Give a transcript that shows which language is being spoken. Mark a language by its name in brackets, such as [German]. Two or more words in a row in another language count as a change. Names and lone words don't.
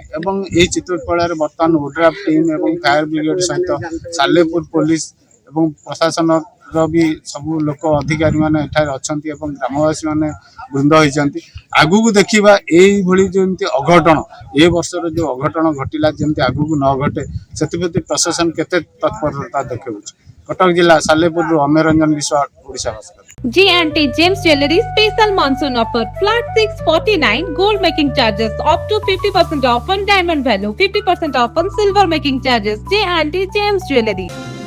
[Odia] ଏବଂ ଏହି ଚିତୋତ୍ପଳାରେ ବର୍ତ୍ତମାନ ଓଡ୍ରାଫ୍ ଟିମ୍ ଏବଂ ଫାୟାର ବ୍ରିଗେଡ୍ ସହିତ ସାଲେପୁର ପୋଲିସ ଏବଂ ପ୍ରଶାସନର ବି ସବୁ ଲୋକ ଅଧିକାରୀମାନେ ଏଠାରେ ଅଛନ୍ତି ଏବଂ ଗ୍ରାମବାସୀମାନେ ବୃନ୍ଦ ହୋଇଛନ୍ତି। ଆଗକୁ ଦେଖିବା ଏଇଭଳି ଯେମିତି ଅଘଟଣ, ଏ ବର୍ଷର ଯେଉଁ ଅଘଟଣ ଘଟିଲା ଯେମିତି ଆଗକୁ ନ ଘଟେ, ସେଥିପ୍ରତି ପ୍ରଶାସନ କେତେ ତତ୍ପରତା ଦେଖାଉଛି। କଟକ ଜିଲ୍ଲା ସାଲେପୁରରୁ ଅମେରଞ୍ଜନ ବିଶ୍ୱାଳ, ଓଡ଼ିଶା ଭାସ୍କର। [English] J&T James Jewelry special monsoon offer. Flat 649 gold making charges up to 50% off on diamond value, 50% off on silver making charges. J&T James Jewelry.